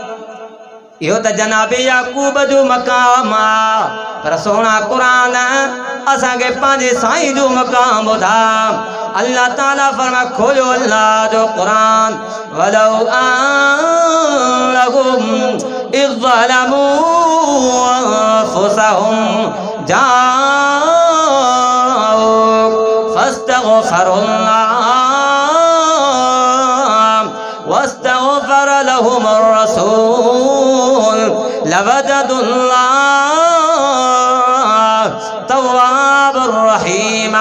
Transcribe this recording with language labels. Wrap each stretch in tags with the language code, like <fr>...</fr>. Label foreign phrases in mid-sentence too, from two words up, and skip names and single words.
<sd>इहो त जनाब याकूब जो मक़ाम आहे, पर सोना क़ुरान असांखे पंहिंजे साईं जो मक़ाम ॿुधा। अल्लाह ताला फरमा खोलियो अल्लाह जो क़ुरान,</sd> <ar>ولو أنهم إذ ظلموا أنفسهم جاءوك فاستغفروا الله واستغفر لهم الرسول لوجدوا الله توابا رحيما.</ar>